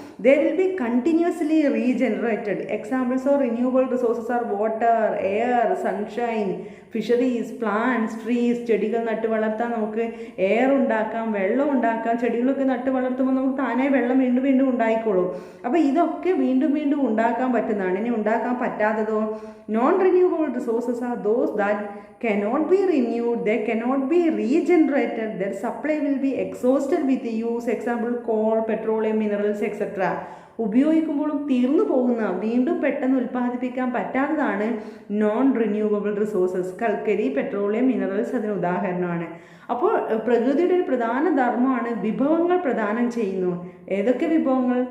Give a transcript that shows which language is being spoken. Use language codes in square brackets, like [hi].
[en] They will be continuously regenerated. Examples of renewable resources are water, air, sunshine, fisheries, plants, trees. [ml] ചെടികൾ നട്ട് വളർത്താൻ നമുക്ക് air ഉണ്ടാക്കാം, വെള്ളം ഉണ്ടാക്കാം. ചെടികളൊക്കെ നട്ട് വളർത്തുമ്പോൾ നമുക്ക് താനേ വെള്ളം വീണ്ടും വീണ്ടും ഉണ്ടായിക്കോളും. അപ്പോൾ ഇതൊക്കെ വീണ്ടും വീണ്ടും ഉണ്ടാക്കാൻ പറ്റുന്നതാണ്. ഇനി ഉണ്ടാക്കാൻ പറ്റാത്തതോ? [en] Non renewable resources are those that cannot be renewed, they cannot be regenerated, their supply will be exhausted with use. Example, coal, petroleum, minerals etc. [ml] ഉപയോഗിക്കുമ്പോഴും തീർന്നു പോകുന്ന, വീണ്ടും പെട്ടെന്ന് ഉൽപ്പാദിപ്പിക്കാൻ പറ്റാത്തതാണ് നോൺ റിന്യൂവബിൾ റിസോഴ്സസ്. കൽക്കരി, പെട്രോളിയം, മിനറൽസ് അതിന് ഉദാഹരണമാണ്. അപ്പോൾ പ്രകൃതിയുടെ ഒരു പ്രധാന ധർമ്മമാണ് വിഭവങ്ങൾ പ്രദാനം ചെയ്യുന്നു. ഏതൊക്കെ വിഭവങ്ങൾ?